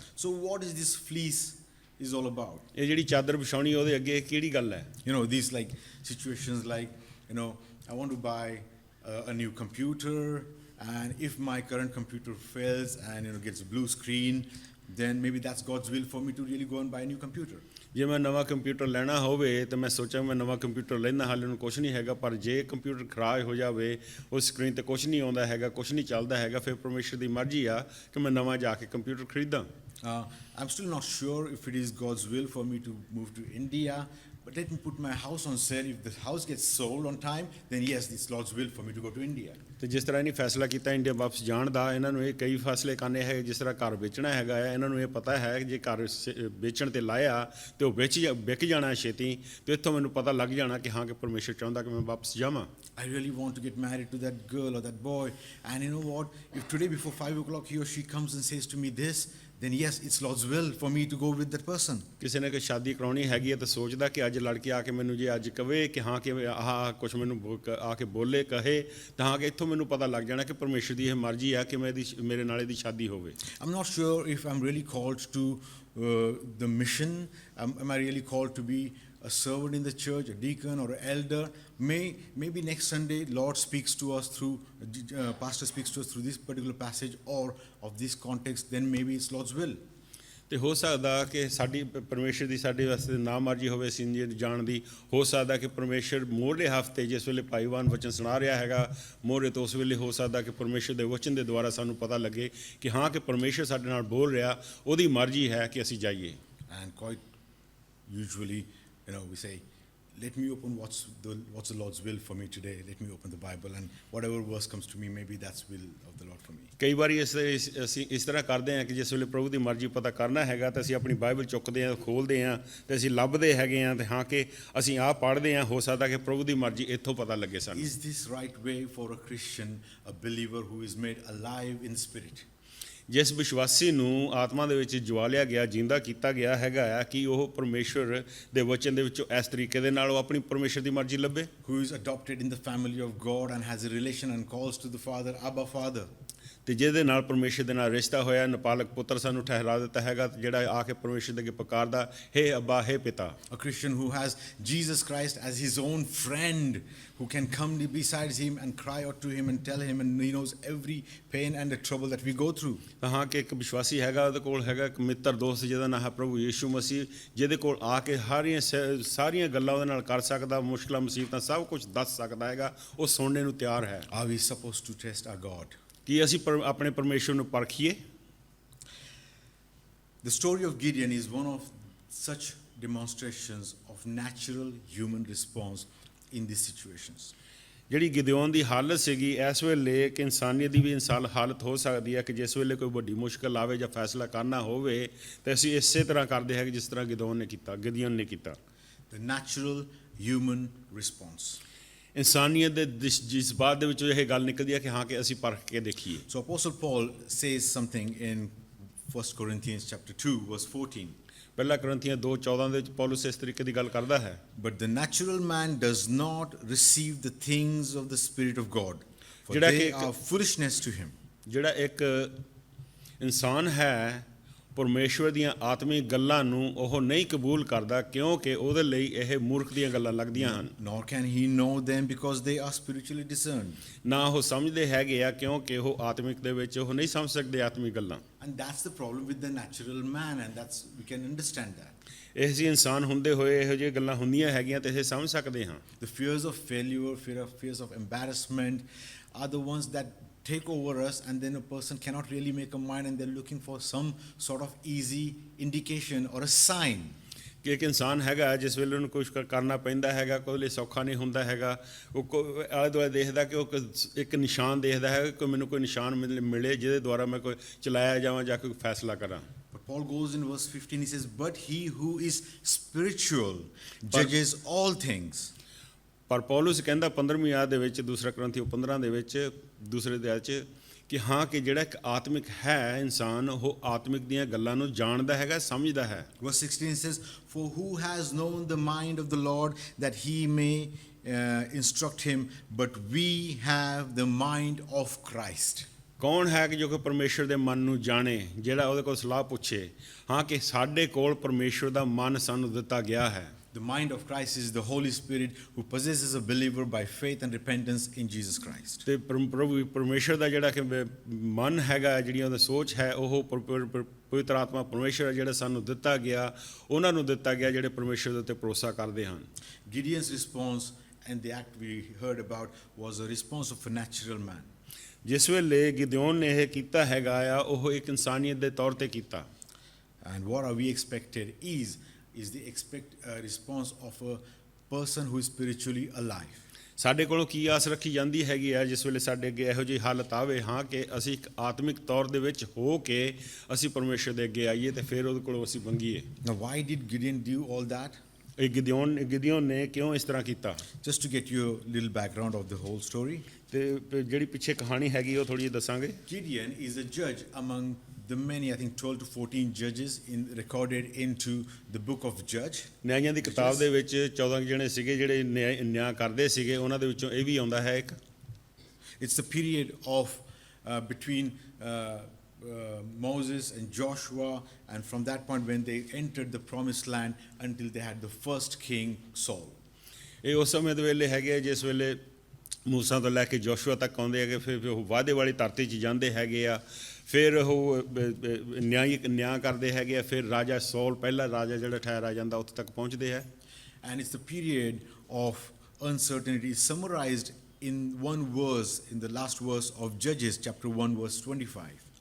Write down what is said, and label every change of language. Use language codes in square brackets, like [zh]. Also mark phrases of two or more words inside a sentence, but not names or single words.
[en] So what is this fleece is all about? [pa] ਇਹ ਜਿਹੜੀ ਚਾਦਰ ਵਿਛਾਉਣੀ ਉਹਦੇ ਅੱਗੇ ਕਿਹੜੀ ਗੱਲ ਹੈ [en] These like situations like, I want to buy a new computer, and if my current computer fails and gets a blue screen, then maybe that's God's will for me to really go and buy a new computer. [pa] ਜੇ ਮੈਂ ਨਵਾਂ ਕੰਪਿਊਟਰ ਲੈਣਾ ਹੋਵੇ ਤਾਂ ਮੈਂ ਸੋਚਾਂ ਮੈਂ ਨਵਾਂ ਕੰਪਿਊਟਰ ਲੈਣਾ, ਹਾਲੇ ਨੂੰ ਕੁਛ ਨਹੀਂ ਹੈਗਾ, ਪਰ ਜੇ ਕੰਪਿਊਟਰ ਖਰਾਬ ਹੋ ਜਾਵੇ, ਉਸ ਸਕਰੀਨ ਤੇ ਕੁਛ ਨਹੀਂ ਆਉਂਦਾ ਹੈਗਾ, ਕੁਛ ਨਹੀਂ ਚੱਲਦਾ ਹੈਗਾ, ਫਿਰ ਪਰਮੇਸ਼ਰ ਦੀ ਮਰਜ਼ੀ ਆ ਕਿ ਮੈਂ ਨਵਾਂ ਜਾ ਕੇ ਕੰਪਿਊਟਰ ਖਰੀਦਾਂ। [en] I'm still not sure if it is God's will for me to move to India, but let me put my house on sale. If the house gets sold on time, then yes, it's Lord's will for me to go to India. [pa] ਤੇ ਜਿਸ ਤਰ੍ਹਾਂ ਇਹਨੇ ਫੈਸਲਾ ਕੀਤਾ ਇੰਡੀਆ ਵਾਪਸ ਜਾਣ ਦਾ, ਇਹਨਾਂ ਨੂੰ ਇਹ ਕਈ ਫੈਸਲੇ ਕਰਨੇ ਹੈ। ਜਿਸ ਤਰ੍ਹਾਂ ਘਰ ਵੇਚਣਾ ਹੈਗਾ ਆ, ਇਹਨਾਂ ਨੂੰ ਇਹ ਪਤਾ ਹੈ ਜੇ ਘਰ ਵੇਚਣ ਤੇ ਲਾਇਆ ਤੇ ਉਹ ਵਿਕ ਜਾਣਾ ਛੇਤੀ, ਤੇ ਇੱਥੋਂ ਮੈਨੂੰ ਪਤਾ ਲੱਗ ਜਾਣਾ ਕਿ ਹਾਂ ਕਿ ਪਰਮੇਸ਼ਰ ਚਾਹੁੰਦਾ ਕਿ ਮੈਂ ਵਾਪਸ ਜਾਵਾਂ। [en] I really want to get married to that girl or that boy, and you know what? If today before 5 o'clock he or she comes and says to me this, then yes, it's Lord's will for me to go with that person. [pa] ਕਿਸੇ ਨੇ ਕਿ ਸ਼ਾਦੀ ਕਰਾਉਣੀ ਹੈਗੀ ਹੈ ਤਾਂ ਸੋਚਦਾ ਕਿ ਅੱਜ ਲੜਕੀ ਆ ਕੇ ਮੈਨੂੰ ਜੇ ਅੱਜ ਕਵੇ ਕਿ ਹਾਂ ਕਿ ਆਹ ਕੁਛ ਮੈਨੂੰ ਆ ਕੇ ਬੋਲੇ ਕਹੇ, ਤਾਂ ਕਿ ਇੱਥੋਂ ਮੈਨੂੰ ਪਤਾ ਲੱਗ ਜਾਣਾ ਕਿ ਪਰਮੇਸ਼ਰ ਦੀ ਇਹ ਮਰਜ਼ੀ ਆ ਕਿ ਮੇਰੇ ਨਾਲ ਇਹਦੀ ਸ਼ਾਦੀ ਹੋਵੇ। [en] I'm not sure if I'm really called to the mission. Am I really called to be a servant in the church, a deacon or an elder? Maybe next Sunday Lord speaks to us through pastor speaks to us through this particular passage or of this context, then maybe it's Lord's will. [pa] ਤੇ ਹੋ ਸਕਦਾ ਕਿ ਸਾਡੀ ਪਰਮੇਸ਼ਰ ਦੀ ਸਾਡੇ ਵਾਸਤੇ ਨਾ ਮਰਜ਼ੀ ਹੋਵੇ ਅਸੀਂ ਜਾਣ ਦੀ। ਹੋ ਸਕਦਾ ਕਿ ਪਰਮੇਸ਼ਰ ਮੋਢੇ ਹਫ਼ਤੇ ਜਿਸ ਵੇਲੇ ਭਾਈਵਾਨ ਵਚਨ ਸੁਣਾ ਰਿਹਾ ਹੈਗਾ ਮੋਢੇ ਤੋਂ, ਉਸ ਵੇਲੇ ਹੋ ਸਕਦਾ ਕਿ ਪਰਮੇਸ਼ਰ ਦੇ ਵਚਨ ਦੇ ਦੁਆਰਾ ਸਾਨੂੰ ਪਤਾ ਲੱਗੇ ਕਿ ਹਾਂ ਕਿ ਪਰਮੇਸ਼ਰ ਸਾਡੇ ਨਾਲ ਬੋਲ ਰਿਹਾ, ਉਹਦੀ ਮਰਜ਼ੀ ਹੈ ਕਿ ਅਸੀਂ ਜਾਈਏ। [en] And quite usually, we say, let me open what's the Lord's will for me today. Let me open the Bible, and whatever verse comes to me, maybe that's will of the Lord for me. [pa] ਕਈ ਵਾਰੀ ਅਸੀਂ ਇਸ ਤਰ੍ਹਾਂ ਕਰਦੇ ਹਾਂ ਕਿ ਜਿਸ ਵੇਲੇ ਪ੍ਰਭੂ ਦੀ ਮਰਜ਼ੀ ਪਤਾ ਕਰਨਾ ਹੈਗਾ ਤਾਂ ਅਸੀਂ ਆਪਣੀ ਬਾਈਬਲ ਚੁੱਕਦੇ ਹਾਂ, ਖੋਲ੍ਹਦੇ ਹਾਂ ਤੇ ਅਸੀਂ ਲੱਭਦੇ ਹੈਗੇ ਹਾਂ ਤੇ ਹਾਂ ਕਿ ਅਸੀਂ ਆਹ ਪੜ੍ਹਦੇ ਹਾਂ, ਹੋ ਸਕਦਾ ਕਿ ਪ੍ਰਭੂ ਦੀ ਮਰਜ਼ੀ ਇੱਥੋਂ ਪਤਾ ਲੱਗੇ ਸਾਨੂੰ। [en] Is this right way for a Christian, a believer who is made alive in spirit? [pa] ਜਿਸ ਵਿਸ਼ਵਾਸੀ ਨੂੰ ਆਤਮਾ ਦੇ ਵਿੱਚ ਜਵਾਲਿਆ ਗਿਆ, ਜਿੰਦਾ ਕੀਤਾ ਗਿਆ ਹੈਗਾ ਆ, ਕਿ ਉਹ ਪਰਮੇਸ਼ਰ ਦੇ ਵਚਨ ਦੇ ਵਿੱਚੋਂ ਇਸ ਤਰੀਕੇ ਦੇ ਨਾਲ ਉਹ ਆਪਣੀ ਪਰਮੇਸ਼ਰ ਦੀ ਮਰਜ਼ੀ ਲੱਭੇ। [en] Who is adopted in the family of God and has a relation and calls to the Father, Abba Father. [pa] ਤੇ ਜਿਹਦੇ ਨਾਲ ਪਰਮੇਸ਼ਰ ਦੇ ਨਾਲ ਰਿਸ਼ਤਾ ਹੋਇਆ, ਨਾਬਾਲਗ ਪੁੱਤਰ ਸਾਨੂੰ ਠਹਿਰਾ ਦਿੱਤਾ ਹੈਗਾ, ਜਿਹੜਾ ਆ ਕੇ ਪਰਮੇਸ਼ਰ ਦੇ ਅੱਗੇ ਪੁਕਾਰਦਾ, ਹੇ ਅੱਬਾ, ਹੇ ਪਿਤਾ। [en] A Christian who has Jesus Christ as his own friend, who can come beside him and cry out to him and tell him, and he knows every pain and the trouble that we go through. [pa] ਤਾਂ ਹਾਂ ਕਿ ਇੱਕ ਵਿਸ਼ਵਾਸੀ ਹੈਗਾ, ਉਹਦੇ ਕੋਲ ਹੈਗਾ ਇੱਕ ਮਿੱਤਰ ਦੋਸਤ ਜਿਹਦਾ ਨਾਮ ਹੈ ਪ੍ਰਭੂ ਯੀਸ਼ੂ ਮਸੀਹ, ਜਿਹਦੇ ਕੋਲ ਆ ਕੇ ਸਾਰੀਆਂ ਗੱਲਾਂ ਉਹਦੇ ਨਾਲ ਕਰ ਸਕਦਾ, ਮੁਸ਼ਕਲਾਂ ਮੁਸੀਬਤਾਂ ਸਭ ਕੁਝ ਦੱਸ ਸਕਦਾ ਹੈਗਾ, ਉਹ ਸੁਣਨੇ ਨੂੰ ਤਿਆਰ ਹੈ। [en] Are we supposed to test our God? [pa] ਕੀ ਅਸੀਂ ਆਪਣੇ ਪਰਮੇਸ਼ਰ ਨੂੰ ਪਰਖੀਏ? [en] The story of Gideon is one of such demonstrations of natural human response in these situations. [pa] ਜਿਹੜੀ ਗਿਦਿਓਨ ਦੀ ਹਾਲਤ ਸੀਗੀ ਇਸ ਵੇਲੇ ਕਿ ਇਨਸਾਨੀਅਤ ਦੀ ਵੀ ਹਾਲਤ ਹੋ ਸਕਦੀ ਹੈ ਕਿ ਜਿਸ ਵੇਲੇ ਕੋਈ ਵੱਡੀ ਮੁਸ਼ਕਲ ਆਵੇ ਜਾਂ ਫੈਸਲਾ ਕਰਨਾ ਹੋਵੇ ਤਾਂ ਅਸੀਂ ਇਸੇ ਤਰ੍ਹਾਂ ਕਰਦੇ ਹਾਂ ਜਿਸ ਤਰ੍ਹਾਂ ਗਿਦਿਓਨ ਨੇ ਕੀਤਾ। [en] The natural human response. [pa] ਇਨਸਾਨੀਅਤ ਦੇ ਜਜ਼ਬਾਤ ਦੇ ਵਿੱਚੋਂ ਇਹ ਗੱਲ ਨਿਕਲਦੀ ਹੈ ਕਿ ਹਾਂ ਕਿ ਅਸੀਂ ਪਰਖ ਕੇ ਦੇਖੀਏ। [en] So Apostle Paul says something in 1 Corinthians chapter 2 verse 14. [pa] ਪਹਿਲਾ ਕੁਰਿੰਥੀਆਂ 2:14 ਦੇ ਵਿੱਚ ਪੌਲਸ ਇਸ ਤਰੀਕੇ ਦੀ ਗੱਲ ਕਰਦਾ ਹੈ। [en] But the natural man does not receive the things of the Spirit of God, for [pa] ਜਿਹੜਾ [en] they [pa] ਕਿ [en] are foolishness to him. [pa] ਜਿਹੜਾ ਇੱਕ ਇਨਸਾਨ ਹੈ ਪਰਮੇਸ਼ਵਰ ਦੀਆਂ ਆਤਮਿਕ ਗੱਲਾਂ ਨੂੰ ਉਹ ਨਹੀਂ ਕਬੂਲ ਕਰਦਾ ਕਿਉਂਕਿ ਉਹਦੇ ਲਈ ਇਹ ਮੂਰਖ ਦੀਆਂ ਗੱਲਾਂ ਲੱਗਦੀਆਂ ਹਨ। [en] Nor can he know them because they are spiritually discerned. [pa] ਨਾ ਉਹ ਸਮਝਦੇ ਹੈਗੇ ਆ ਕਿਉਂਕਿ ਉਹ ਆਤਮਿਕ ਦੇ ਵਿੱਚ ਉਹ ਨਹੀਂ ਸਮਝ ਸਕਦੇ ਆਤਮਿਕ ਗੱਲਾਂ। [en] And that's the problem with the natural man, and we can understand that. [pa] ਇਹ ਜਿਹੇ ਇਨਸਾਨ ਹੁੰਦੇ ਹੋਏ ਇਹੋ ਜਿਹੀਆਂ ਗੱਲਾਂ ਹੁੰਦੀਆਂ ਹੈਗੀਆਂ ਤੇ ਇਹ ਸਮਝ ਸਕਦੇ ਹਾਂ। [en] The fears of failure, fears of embarrassment are the ones that take over us, and then a person cannot really make a mind, and they're looking for some sort of easy indication or a sign. [pa] ਕਿ ਇੱਕ ਇਨਸਾਨ ਹੈਗਾ ਜਿਸ ਵੇਲੇ ਉਹਨੂੰ ਕੁਛ ਕਰਨਾ ਪੈਂਦਾ ਹੈਗਾ, ਕੋਈ ਲਈ ਸੌਖਾ ਨਹੀਂ ਹੁੰਦਾ ਹੈਗਾ, ਉਹ ਆਲੇ ਦੁਆਲੇ ਦੇਖਦਾ ਕਿ ਉਹ ਇੱਕ ਨਿਸ਼ਾਨ ਦੇਖਦਾ ਹੈ ਕਿ ਮੈਨੂੰ ਕੋਈ ਨਿਸ਼ਾਨ ਮਿਲੇ ਜਿਹਦੇ ਦੁਆਰਾ ਮੈਂ ਕੋਈ ਚਲਾਇਆ ਜਾਵਾਂ ਜਾਂ ਕੋਈ ਫੈਸਲਾ ਕਰਾਂ। [en] But Paul goes in verse 15, he says, but he who is spiritual judges all things. [pa] ਪਰ ਪੌਲਸ ਕਹਿੰਦਾ 15ਵੀਂ ਆਇਤ ਦੇ ਵਿੱਚ ਦੂਸਰਾ ਕੁਰਿੰਥੀਓ 15 ਦੇ ਵਿੱਚ ਦੂਸਰੇ ਅਧਿਆਇ 'ਚ ਕਿ ਹਾਂ ਕਿ ਜਿਹੜਾ ਇੱਕ ਆਤਮਿਕ ਹੈ ਇਨਸਾਨ ਉਹ ਆਤਮਿਕ ਦੀਆਂ ਗੱਲਾਂ ਨੂੰ ਜਾਣਦਾ ਹੈਗਾ, ਸਮਝਦਾ ਹੈ। [en] Verse 16 says, for who has known the mind of the Lord that he may instruct him, but we have the mind of Christ. [pa] ਕੌਣ ਹੈ ਕਿ ਜੋ ਕਿ ਪਰਮੇਸ਼ਰ ਦੇ ਮਨ ਨੂੰ ਜਾਣੇ, ਜਿਹੜਾ ਉਹਦੇ ਕੋਲ ਸਲਾਹ ਪੁੱਛੇ? ਹਾਂ ਕਿ ਸਾਡੇ ਕੋਲ ਪਰਮੇਸ਼ਰ ਦਾ ਮਨ ਸਾਨੂੰ ਦਿੱਤਾ ਗਿਆ ਹੈ। [en] The mind of Christ is the Holy Spirit who possesses a believer by faith and repentance in Jesus Christ. [pa] ਤੇ ਪ੍ਰਭੂ ਪਰਮੇਸ਼ਰ ਦਾ ਜਿਹੜਾ ਕਿ ਮਨ ਹੈਗਾ, ਜਿਹੜੀ ਉਹਦੀ ਸੋਚ ਹੈ, ਉਹ ਪਵਿੱਤਰ ਆਤਮਾ ਪਰਮੇਸ਼ਰ ਜਿਹੜਾ ਸਾਨੂੰ ਦਿੱਤਾ ਗਿਆ, ਉਹਨਾਂ ਨੂੰ ਦਿੱਤਾ ਗਿਆ ਜਿਹੜੇ ਪਰਮੇਸ਼ਰ ਦੇ ਉੱਤੇ ਭਰੋਸਾ ਕਰਦੇ ਹਨ। [en] Gideon's response and the act we heard about was a response of a natural man. [pa] ਜਿਸ ਵੇਲੇ ਗਿਦਿਓਨ ਨੇ ਇਹ ਕੀਤਾ ਹੈਗਾ ਆ, ਉਹ ਇੱਕ ਇਨਸਾਨੀਅਤ ਦੇ ਤੌਰ ਤੇ ਕੀਤਾ। [en] And what are we expected is the response of a person who is spiritually alive. [pa] ਸਾਡੇ ਕੋਲੋਂ ਕੀ ਆਸ ਰੱਖੀ ਜਾਂਦੀ ਹੈਗੀ ਆ ਜਿਸ ਵੇਲੇ ਸਾਡੇ ਅੱਗੇ ਇਹੋ ਜਿਹੀ ਹਾਲਤ ਆਵੇ, ਹਾਂ ਕਿ ਅਸੀਂ ਇੱਕ ਆਤਮਿਕ ਤੌਰ ਦੇ ਵਿੱਚ ਹੋ ਕੇ ਅਸੀਂ ਪਰਮੇਸ਼ਰ ਦੇ ਅੱਗੇ ਆਈਏ ਤੇ ਫਿਰ ਉਹਦੇ ਕੋਲੋਂ ਅਸੀਂ ਮੰਗੀਏ। [en] Now why did Gideon do all that? [pa] ਇਹ ਗਿਦਿਓਨ ਨੇ ਕਿਉਂ ਇਸ ਤਰ੍ਹਾਂ ਕੀਤਾ? [en] Just to get you a little background of the whole story. [pa] ਤੇ ਜਿਹੜੀ ਪਿੱਛੇ ਕਹਾਣੀ ਹੈਗੀ ਉਹ ਥੋੜੀ ਜਿਹੀ ਦੱਸਾਂਗੇ। [en] Gideon is a judge among the many, I think 12 to 14 judges recorded into the book of Judge. [pa] ਨਿਆਂਇਆਂ ਦੀ ਕਿਤਾਬ ਦੇ ਵਿੱਚ 14 ਜਣੇ ਸੀਗੇ ਜਿਹੜੇ ਨਿਆਂ ਕਰਦੇ ਸੀਗੇ, ਉਹਨਾਂ ਦੇ ਵਿੱਚੋਂ ਇਹ ਵੀ ਆਉਂਦਾ ਹੈ ਇੱਕ। [en] It's the period of between Moses and Joshua, and from that point when they entered the promised land until they had the first king Saul. [pa] ਇਹ ਉਸ ਸਮੇਂ ਦੇ ਵੇਲੇ ਹੈਗੇ ਜਿਸ ਵੇਲੇ ਮੂਸਾ ਤੋਂ ਲੈ ਕੇ ਜੋਸ਼ੂਆ ਤੱਕ ਆਉਂਦੇ ਹੈਗੇ, ਫਿਰ ਉਹ ਵਾਅਦੇ ਵਾਲੀ ਧਰਤੀ 'ਚ ਜਾਂਦੇ ਹੈਗੇ ਆ, ਫਿਰ ਉਹ ਨਿਆਂ ਕਰਦੇ ਹੈਗੇ ਆ, ਫਿਰ ਰਾਜਾ ਸੌਲ ਪਹਿਲਾ ਰਾਜਾ ਜਿਹੜਾ ਠਹਿਰਾ ਜਾਂਦਾ ਉੱਥੇ ਤੱਕ ਪਹੁੰਚਦੇ ਹੈ। [en] And it's the period of uncertainty summarized in one verse, in the last verse of Judges chapter 1 verse 25.